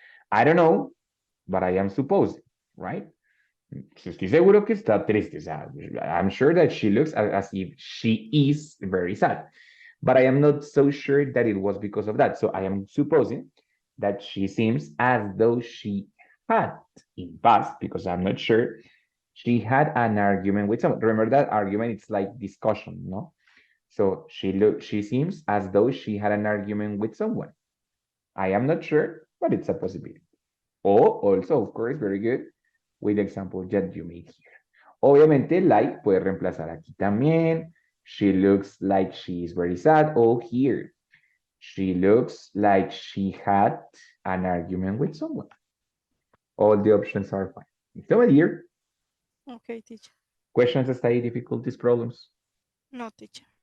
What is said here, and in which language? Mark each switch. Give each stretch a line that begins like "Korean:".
English: I don't know, but I am supposing, right?
Spanish: Estoy seguro que está triste. O sea,
English: I'm sure that she looks as if she is very sad, but I am not so sure that it was because of that. So I am supposing that she seems as though she had in past, because I'm not sure, she had an argument with someone. Remember that argument? It's like discussion, no? So she seems as though she had an argument with someone. I am not sure, but it's a possibility. Or also, of course, very good, with the example that you made here.
Spanish: Obviamente, like puede reemplazar aquí también.
English: She looks like she is very sad. Oh, here. She looks like she had an argument with someone. All the options are fine. So, my dear, Okay, teacher. questions, study difficulties, problems. No, teacher.